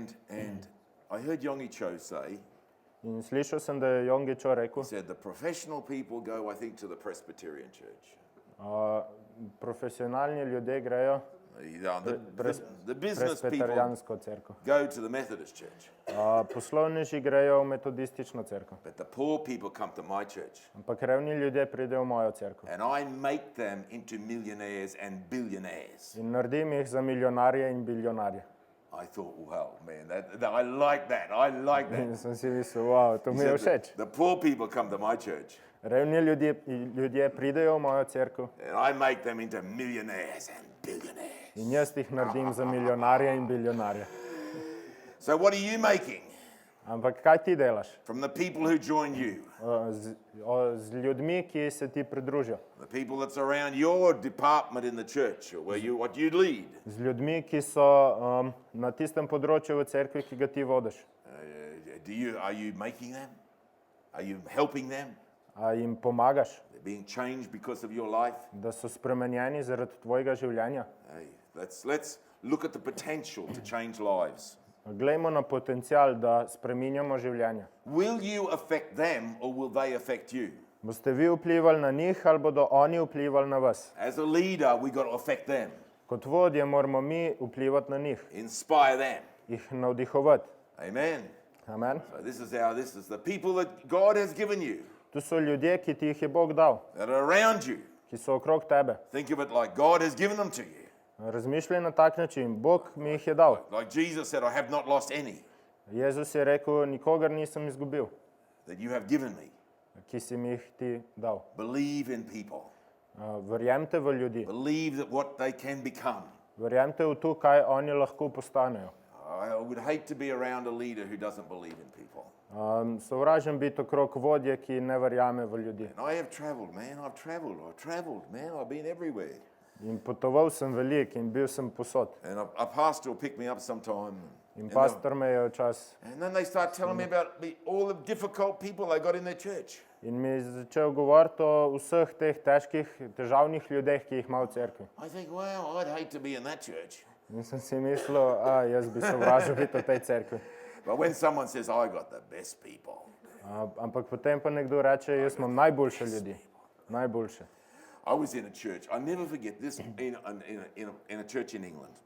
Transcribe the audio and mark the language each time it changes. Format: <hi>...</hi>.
<en>And I heard Yonggi Cho say,</en> <sl>In slišal sem, da je Yonggi Cho rekel,</sl> <en>said, the professional people go, I think, to the Presbyterian church.</en> <sl>profesionalni ljudje grejo</sl> <en>The business people</en> <sl>presbiterijansko cerkev.</sl> <en>go to the Methodist church.</en> <sl>Poslovneži grejo v metodistično cerkev.</sl> <en>But the poor people come to my church.</en> <sl>Ampak revni ljudje pridejo v mojo cerkev.</sl> <en>And I make them into millionaires and billionaires.</en> <sl>In naredim jih za milijonarje in biljonarje.</sl> <en>I thought, well, man, I like that. I like that.</en> <sl>In sem si mislil, wow, to mi je všeč.</sl> <en>The poor people come to my church.</en> <sl>Revni ljudje pridejo v mojo cerkev</sl> <en>And I make them into millionaires and billionaires.</en> <sl>in jaz jih naredim za milijonarje in biljonarje.</sl> <en>So what are you making</en> <sl>Ampak kaj ti delaš?</sl> <en>from the people who join you?</en> <sl>Z ljudmi, ki se ti pridružijo.</sl> <en>The people that's around your department in the church, or what you lead.</en> <sl>Z ljudmi, ki so na tistem področju v cerkvi, ki ga ti vodiš.</sl> <en>Are you making them? Are you helping them?</en> <sl>A jim pomagaš,</sl> <en>They're being changed because of your life?</en> <sl>da so spremenjeni zaradi tvojega življenja?</sl> <en>Hey, let's look at the potential to change lives.</en> <sl>Glejmo na potencial, da spreminjamo življenja.</sl> <en>Will you affect them or will they affect you?</en> <sl>Boste vi vplivali na njih ali bodo oni vplivali na vas?</sl> <en>As a leader, we got to affect them,</en> <sl>Kot vodje moramo mi vplivati na njih,</sl> <en>inspire them.</en> <sl>jih navdihovati.</sl> <en>Amen.</en> <sl>Amen.</sl> <en>So this is the people that God has given you,</en> <sl>Tu so ljudje, ki ti jih je Bog dal,</sl> <en>that are around you.</en> <sl>ki so okrog tebe.</sl> <en>Think of it like God has given them to you.</en> <sl>Razmišljaj na tak način, Bog mi jih je dal.</sl> <en>Like Jesus said, I have not lost any</en> <sl>Jezus je rekel, nikogar nisem izgubil,</sl> <en>that you have given me.</en> <sl>ki si mi jih ti dal.</sl> <en>Believe in people.</en> <sl>Verjemite v ljudi,</sl> <en>Believe that what they can become.</en> <sl>verjemite v to, kaj oni lahko postanejo.</sl> <en>I would hate to be around a leader who doesn't believe in people.</en> <sl>Sovražim biti okrog vodje, ki ne verjame v ljudi.</sl> <en>And I have traveled, man. I've traveled, man. I've been everywhere.</en> <sl>In potoval sem veliko in bil sem posod.</sl> <en>And a pastor will pick me up sometime.</en> <sl>In pastor me je včasih.</sl> <en>And then they start telling me about all the difficult people they got in their church.</en> <sl>In mi je začel govoriti o vseh teh težkih, težavnih ljudeh, ki jih ima v cerkvi.</sl> <en>I think, wow, I'd hate to be in that church.</en> <sl>In sem si mislil, jaz bi sovražil biti v tej cerkvi.</sl> <en>But when someone says, I got the best people,</en> <sl>Ampak potem pa nekdo reče, jaz imam najboljše ljudi. Najboljše.</sl> <en>I was in a church. I never forget this in a church in England.</en>